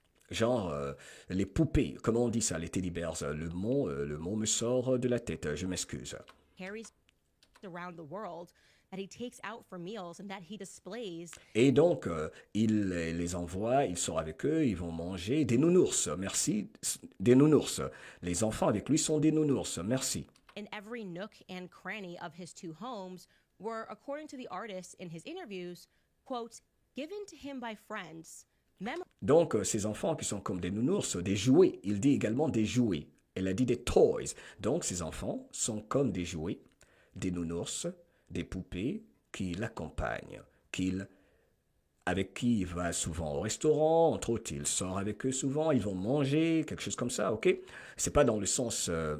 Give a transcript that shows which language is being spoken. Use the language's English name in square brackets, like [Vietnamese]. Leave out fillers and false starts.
[French] Genre les poupées. Comment on dit ça, les teddy bears? Le mot me sort de la tête, je m'excuse. [English] Around the world that he takes out for meals and that he displays. [French] Et donc, il les envoie, il sort avec eux, ils vont manger des nounours. Merci, des nounours. Les enfants avec lui sont des nounours. Merci. [English] In every nook and cranny of his two homes were, according to the artist in his interviews, quote, given to him by friends. [French] Donc, ces enfants qui sont comme des nounours, des jouets. Il dit également des jouets. Elle a dit des toys. Donc, ces enfants sont comme des jouets, des nounours, des poupées qui l'accompagnent, avec qui il va souvent au restaurant, entre autres, il sort avec eux souvent, ils vont manger, quelque chose comme ça, ok? C'est pas dans le sens...